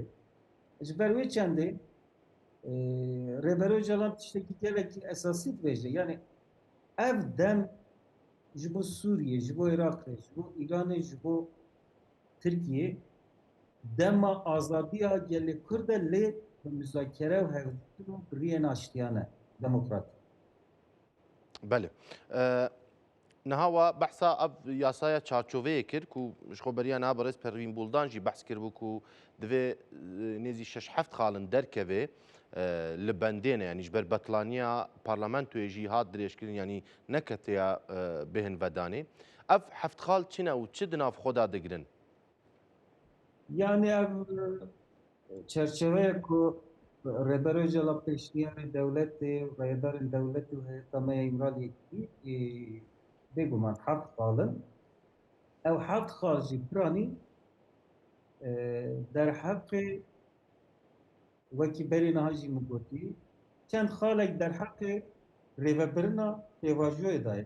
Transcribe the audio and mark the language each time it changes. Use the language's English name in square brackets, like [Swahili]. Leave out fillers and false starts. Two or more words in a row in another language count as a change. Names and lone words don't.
[Kurdish] Ji ber wê çendê Rêber Öcalan tiştekî gelekî esasî dibêje. Yani ev dem ji bo Sûriye, ji bo Iraqê, ji bo Îranê, ji bo Tirkiye dema azadiya gelê Kurd e lê bi müzakere û hevdîtin û biriyên aştiyan e demokratîk. بله نهاوا بحثا اف یاسایا چارچوبه کر کو شخوبریا نابرز پروین بولدان جی بحث کر بو کو دوی نزی شش هفت خالن درکوه لبندینه یعنی جبر بطلانیا پارلمانتو جی هات دريشكرين يعني نكتيا بهن وداني اف هفت خال چنا و چه دناف خدا دگرن Yani ev çerçeveye ku Rêber Öcalan pêşniyarê devletê rayedarên devletê û heyeta me ya İmraliyekî bêguman heft xalin. Ew heft xal jî piranî derheqê wekî berê niha jî min gotî çend xalek derheqê rêvebirina pêvajoyê da ye.